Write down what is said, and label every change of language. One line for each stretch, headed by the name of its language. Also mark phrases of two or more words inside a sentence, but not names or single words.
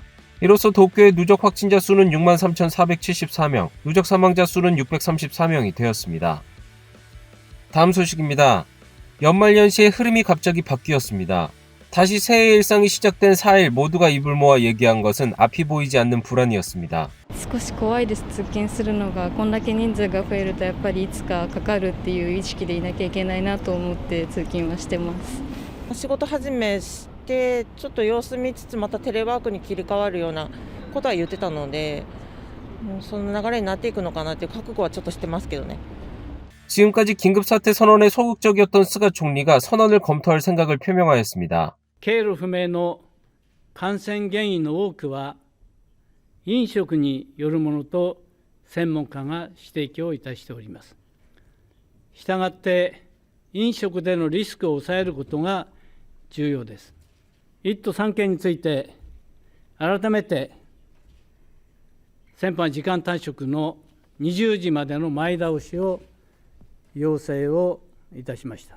Korean: 이로써 도쿄의 누적 확진자 수는 63,474명, 누적 사망자 수는 634명이 되었습니다. 다음 소식입니다. 연말연시의 흐름이 갑자기 바뀌었습니다. 다시 새해 일상이 시작된 4일 모두가 입을 모아 얘기한 것은 앞이 보이지 않는 불안이었습니다.
Japanese: 少し怖いです。通勤するのがこんだけ人数が増えるとやっぱりいつかかかるっていう意識でいなきゃいけないなと思って通勤はしてます。仕事始めしてちょっと様子見つつまたテレワークに切り替わるようなことは言ってたので、もうその流れになっていくのかなっていう覚悟はちょっとしてますけどね。
Korean: 지금까지 긴급사태 선언에 소극적이었던 스가 총리가 선언을 검토할 생각을 표명하였습니다.
Japanese: 経路不明の感染原因の多くは飲食によるものと専門家が指摘をいたしております。したがって飲食でのリスクを抑えることが重要です。1都3県について改めて先般時間短縮の20時までの前倒しを要請をいたしました。